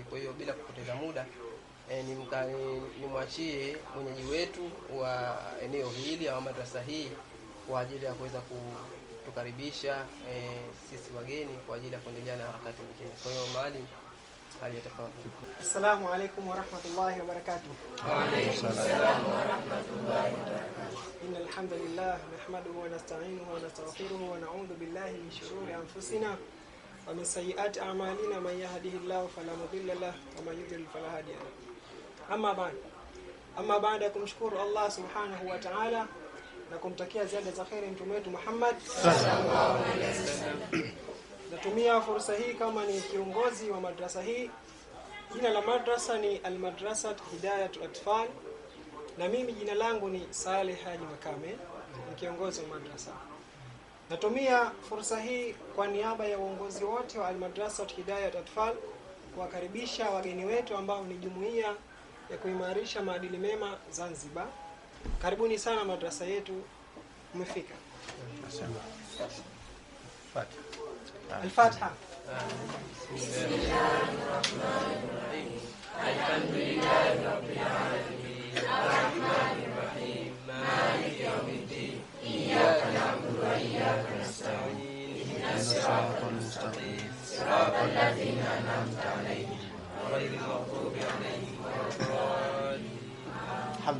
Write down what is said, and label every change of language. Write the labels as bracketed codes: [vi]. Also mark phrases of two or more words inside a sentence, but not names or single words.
[sw] Kwa hiyo bila kupoteza muda, nimwachie mwenyeji wetu wa eneo hili au madrasa hii kwa ajili ya kuweza kutukaribisha sisi wageni kwa ajili ya kuendelea na harakati nyingine. Kwa hiyo Maalim, hali yatafadhali. [ar] السلام عليكم ورحمة الله وبركاته. وعليكم السلام ورحمة الله وبركاته. إن الحمد لله نحمده ونستعينه ونستغفره ونعوذ بالله من شرور أنفسنا ومن سيئات أعمالنا. من يهده الله فلا مضل له ومن يضلل فلا هادي له. [sw] Amma baada ya kumshukuru [ar] الله سبحانه وتعالى [sw] na kumtakia ziada za khairi mtume wetu Muhammad [ar] صلى الله عليه وسلم, [sw] natumia fursa hii kama ni kiongozi wa madrasa hii. Jina la madrasa ni Al-Madrasat Hidayatul Atfal, na mimi jina langu ni Saleh Haji Makame, ni kiongozi wa madrasa. Natumia fursa hii kwa niaba ya uongozi wote wa Al-Madrasat Hidayatul Atfal kuwakaribisha wageni wetu ambao ni jumuiya ya kuimarisha maadili mema Zanzibar. Karibuni sana madrasa yetu, umefika. Al-Fatiha. [ar] الحمد لله رب العالمين الرحمن الرحيم مالك يوم الدين إياك نعبد وإياك نستعين اهدنا الصراط المستقيم صراط الذين أنعمت عليهم غير المغضوب عليهم ولا الضالين.